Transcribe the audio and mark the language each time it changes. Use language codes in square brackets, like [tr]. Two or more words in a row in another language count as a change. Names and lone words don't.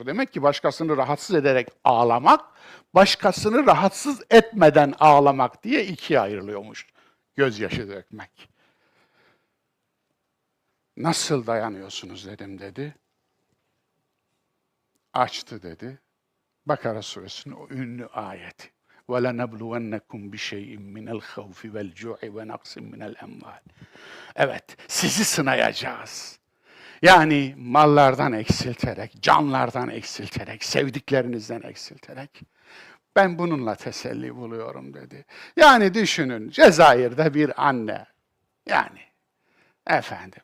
[tr] Demek ki başkasını rahatsız ederek ağlamak, başkasını rahatsız etmeden ağlamak diye 2'ye ayrılıyormuş gözyaşı dökmek. Nasıl dayanıyorsunuz dedim dedi. Açtı dedi. Bakara suresinin o ünlü ayeti. [ar] وَلَنَبْلُوَنَّكُمْ بِشَيْءٍ مِنَ الْخَوْفِ وَالْجُوعِ وَنَقْصٍ مِنَ الْاَمْوَالِ. [tr] Evet, sizi sınayacağız. Yani mallardan eksilterek, canlardan eksilterek, sevdiklerinizden eksilterek. Ben bununla teselli buluyorum dedi. Yani düşünün, Cezayir'de bir anne. Yani, efendim.